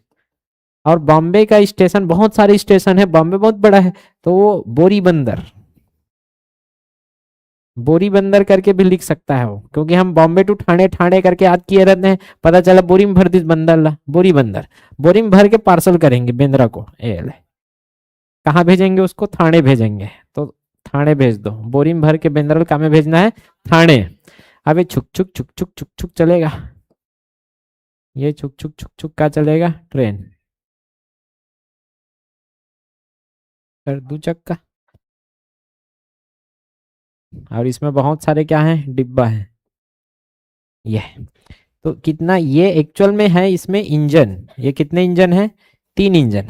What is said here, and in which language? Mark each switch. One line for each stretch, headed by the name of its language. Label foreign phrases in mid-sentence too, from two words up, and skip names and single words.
Hindi: और बॉम्बे का स्टेशन, बहुत सारे स्टेशन है, बॉम्बे बहुत बड़ा है, तो वो बोरी बंदर, बोरी बंदर करके भी लिख सकता है वो, क्योंकि हम बॉम्बे टू ठाणे, ठाणे करके याद किए रहते हैं। पता चला बोरी में भर दी बंदर ला, बोरी बंदर, बोरी में भर के पार्सल करेंगे बेंद्रा को। कहाँ भेजेंगे उसको, थाने भेजेंगे। तो थाने भेज दो, बोरी में भर के बेंद्रा कहाँ में भेजना है, थाने। अब ये छुक छुक छुक छुक छुक छुक चलेगा, ये छुक छुक छुक छुक का चलेगा ट्रेन, कर दू चक्का। और इसमें बहुत सारे क्या हैं, डिब्बा है। ये तो कितना, ये एक्चुअल में है इसमें इंजन, ये कितने इंजन है, 3 इंजन।